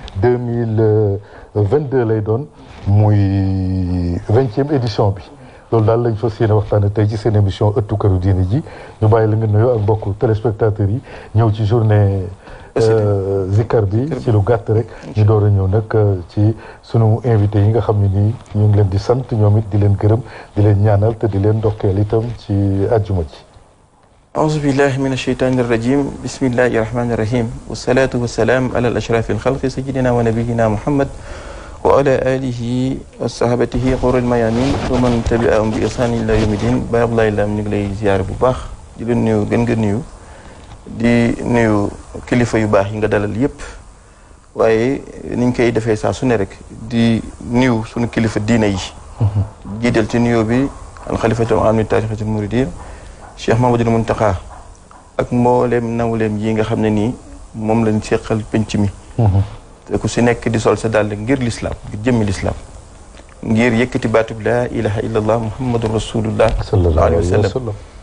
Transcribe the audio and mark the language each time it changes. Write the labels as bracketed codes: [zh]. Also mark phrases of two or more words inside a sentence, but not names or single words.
[wo] 2022 lay doon muy 20e édition bi loolu daal lañ fas yéene waxtaane tey ci seen émission ëttu këru diine ji ñu bàyyi la nga nuyoo ak mbokku téléspectateurs yi ñëw ci journée Zikar bi ci lu gàtt rek ñu door a ñëw nag ci sunu invité yi nga xam ne nii ñu ngi leen di sant ñoom it di leen gërëm di leen ñaanal te di leen ndokkeel itam ci àjjuma ji [ar] أعوذ بالله من الشيطان الرجيم بسم الله الرحمن الرحيم والصلاة والسلام على الأشرف الخلق سيدنا ونبينا محمد وعلى آله وصحبه غر الميامين ومن تبعهم بإحسان إلى يوم الدين بارك الله لهم [wo] ñu ngi lay ziar bu baax di leen nuyu gën nga nuyu di nuyu kilifa yu baax yi nga dalal yépp waaye niñ koy defee saa su ne rek di nuyu sunu kilifa diine yi jiital ci nuyu bi [ar] الخليفة العام للطريقة المريدية [wo] Cheikh Mamadou Mountakha ak mbooleem nawleem yi nga xam ne nii moom lañ seqal penc mi te ku si nekk di sol sa dàll ngir lislaam ngir jëmmi lislaam ngir yëkkati baatub [ar] لا إله إلا الله محمد رسول الله صلى الله عليه وسلم